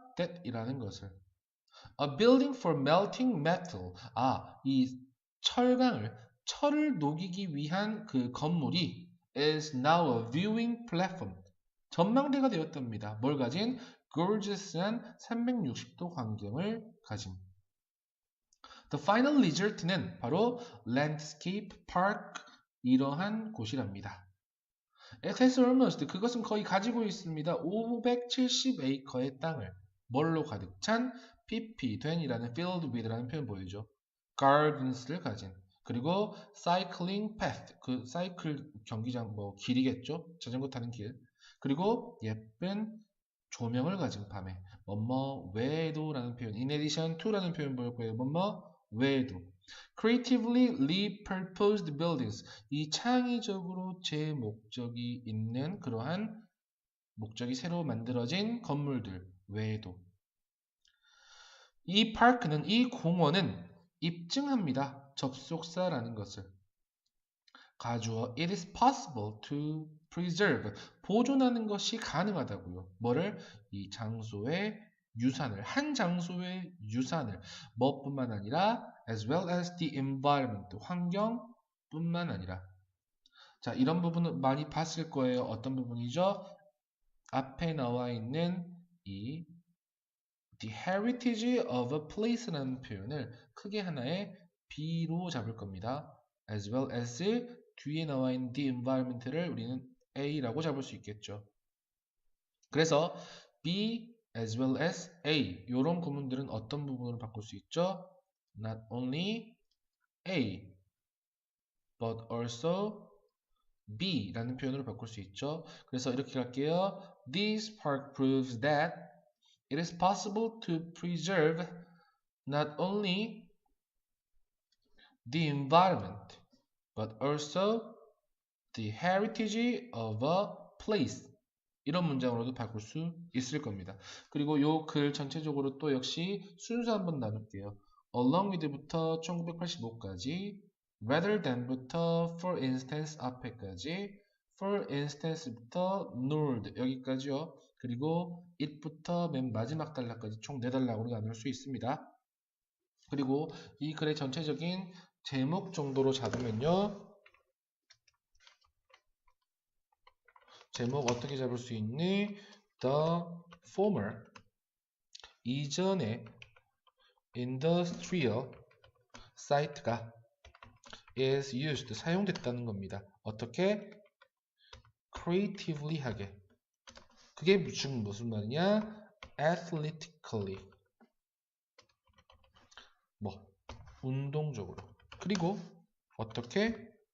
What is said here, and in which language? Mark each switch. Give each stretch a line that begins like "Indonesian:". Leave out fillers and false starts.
English: that이라는
Korean: 것을.
English: A building for melting metal.
Korean: 이 철을 녹이기 위한 그 건물이
English: is now a viewing platform.
Korean: 전망대가 되었답니다. 뭘 가진? gorgeous한 360도 광경을 가진.
English: The final result는 바로 landscape park,
Korean: 이러한 곳이랍니다.
English: It has almost,
Korean: 그것은 거의 가지고 있습니다. 570에이커의 땅을 뭘로 가득 찬? pp된이라는 filled with라는 표현 보이죠. gardens를 가진. 그리고 cycling path, 그 사이클 경기장 길이겠죠. 자전거 타는 길. 그리고 예쁜 조명을 가진 밤에 외에도라는 표현, in addition to라는 표현 보였고요. 외에도.
English: creatively repurposed buildings,
Korean: 이 창의적으로 제 목적이 있는 그러한 목적이 새로 만들어진 건물들 외에도. 이 파크는, 이 공원은 입증합니다. 접속사라는 것을. 가주어
English: it is possible to preserve,
Korean: 보존하는 것이 가능하다고요. 뭐를? 이 장소의 유산을, 한 장소의 유산을 뭐뿐만 아니라
English: as well as the environment,
Korean: 환경뿐만 아니라. 자, 이런 부분은 많이 봤을 거예요. 어떤 부분이죠? 앞에 나와 있는 이
English: the heritage of a place
Korean: 라는 표현을 크게 하나의 B로 잡을 겁니다. as well as 뒤에 나와 있는 the environment를 우리는 A라고 잡을 수 있겠죠. 그래서 B as well as A, 이런 구문들은 어떤 부분으로 바꿀 수 있죠?
English: Not only A but also
Korean: B라는 표현으로 바꿀 수 있죠. 그래서 이렇게 갈게요.
English: This park proves that it is possible to preserve not only the environment but also the heritage of a place.
Korean: 이런 문장으로도 바꿀 수 있을 겁니다. 그리고 요 글 전체적으로 또 역시 순서 한번 나눌게요. along with부터 1985까지, rather than부터 for instance 앞에까지, for instance부터 nord 여기까지요. 그리고 it부터 맨 마지막 단락까지 총 4단락으로 나눌 수 있습니다. 그리고 이 글의 전체적인 제목 정도로 잡으면요. 제목 어떻게 잡을 수 있니?
English: The former 이전에 industrial site가 is used
Korean: 사용됐다는 겁니다. 어떻게? creatively 하게. 그게 무슨 말이냐? athletically 운동적으로. 그리고 어떻게?